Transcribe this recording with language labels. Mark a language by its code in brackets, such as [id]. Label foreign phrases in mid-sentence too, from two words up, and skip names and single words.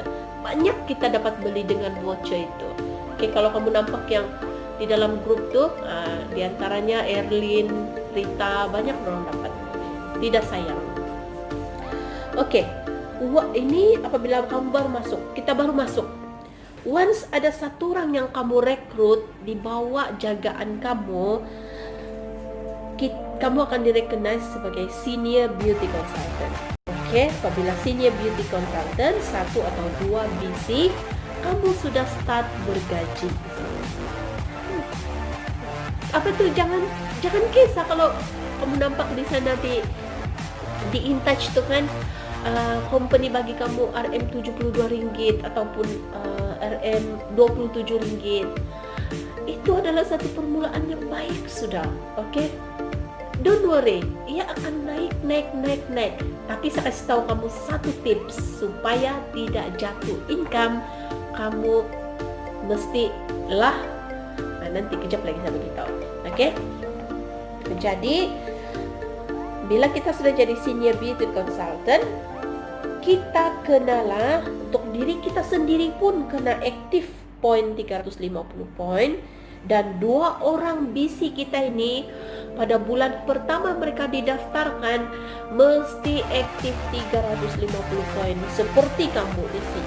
[ms] Banyak kita dapat beli dengan voucher itu. Oke, kalau kamu nampak yang di dalam grup tuh, diantaranya Erlin, Rita, banyak orang dapat. Tidak sayang. Oke, ini apabila kamu kita baru masuk. Once ada satu orang yang kamu rekrut di bawah jagaan kamu, kamu akan direcognize sebagai [en] senior beauty consultant. [ms] Oke, apabila [en] senior beauty consultant [ms] 1 atau 2 BC, kamu sudah start bergaji. Apa tuh, jangan kisah kalau kamu nampak di sana di InTouch tuh kan, company bagi kamu RM72 ataupun RM27. Itu adalah satu permulaan yang baik sudah. Oke, [en] don't worry, [ms] ia akan naik. Tapi saya kasih tahu kamu satu tips supaya tidak jatuh income. Kamu mestilah nanti kejap lagi saya beritahu. Oke, jadi bila kita sudah jadi [en] senior beauty consultant, [ms] kita kenalah untuk diri kita sendiri pun kena aktif poin 350 poin, dan 2 orang BC kita ini pada bulan pertama mereka didaftarkan mesti aktif 350 poin seperti kamu di sini.